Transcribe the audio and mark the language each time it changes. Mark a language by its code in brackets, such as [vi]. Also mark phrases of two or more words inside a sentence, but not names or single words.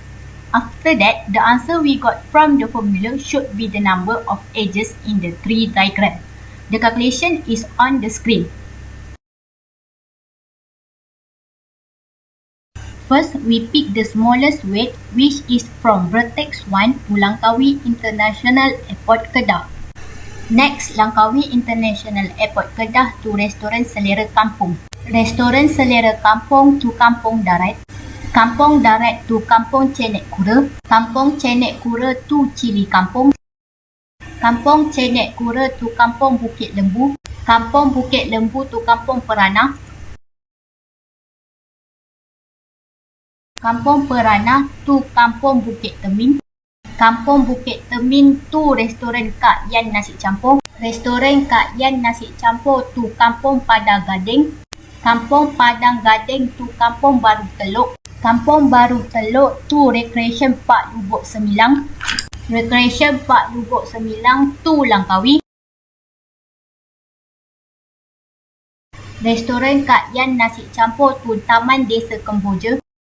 [en] After that, the answer we got from the formula should be the number of edges in the tree diagram. The calculation is on the screen. First, we pick the smallest weight, which is from vertex 1 to Langkawi International Airport Kedah. Next, Langkawi International Airport Kedah to Restoran Selera Kampung. Restoran Selera Kampung to Kampung Darat. Kampung Darat to Kampung Cenek Kura. Kampung Cenek Kura to Cili Kampung. Kampung Cenek Kura to Kampung Bukit Lembu. Kampung Bukit Lembu to Kampung Perana. Kampung Perana to Kampung Bukit Temin. Kampung Bukit Temin to Restoran Kak Yan Nasi Campur. Restoran Kak Yan Nasi Campur to Kampung Padang Gading. Kampung Padang Gading to Kampung Baru Teluk. Kampung Baru Teluk to Recreation Park Lubuk Semilang. Recreation Park Lubuk Semilang to Langkawi. Restoran Kak Yan Nasi Campur to Taman Desa Kemboja.